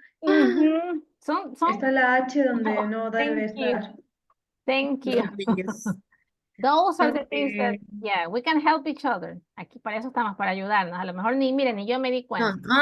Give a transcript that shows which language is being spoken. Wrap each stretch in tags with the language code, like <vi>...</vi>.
<es>Está la H donde no debe estar.</es> <en>Thank you. Those are the things that, yeah, we can help each other.</en> <es>Aquí para eso estamos, para ayudarnos. A lo mejor ni miren, ni yo me di cuenta.</es>